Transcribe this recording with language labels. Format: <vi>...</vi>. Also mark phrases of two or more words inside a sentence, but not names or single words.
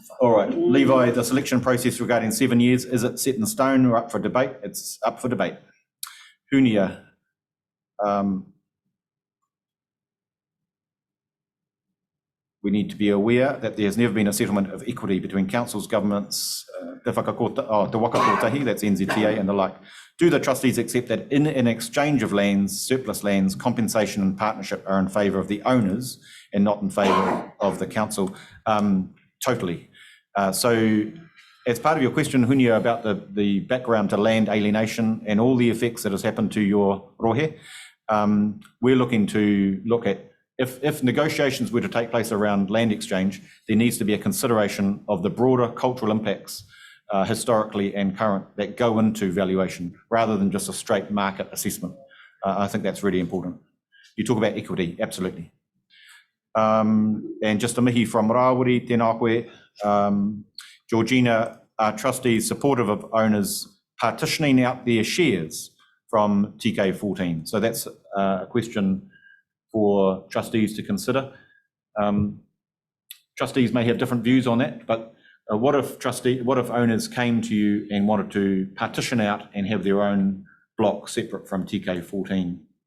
<en>All right, Levi, the selection process regarding 7 years, is it set in stone or up for debate? It's up for debate. Hunia, we need to be aware that there has never been a settlement of equity between councils, governments, te waka kotahi, that's NZTA and the like. Do the trustees accept that in an exchange of lands, surplus lands, compensation and partnership are in favour of the owners and not in favour of the council? Totally. So as part of your question, Hunia, about the background to land alienation and all the effects that has happened to your rohe, we're looking to look at if negotiations were to take place around land exchange, there needs to be a consideration of the broader cultural impacts historically and current that go into valuation rather than just a straight market assessment. I think that's really important. You talk about equity, absolutely. And just a mihi from Rawiri,</en> <mi>tēnā koe.</mi> <en>Georgina, are trustees supportive of owners partitioning out their shares from TK14? So that's a question for trustees to consider. Trustees may have different views on that, but what if owners came to you and wanted to partition out and have their own block separate from TK14?</en>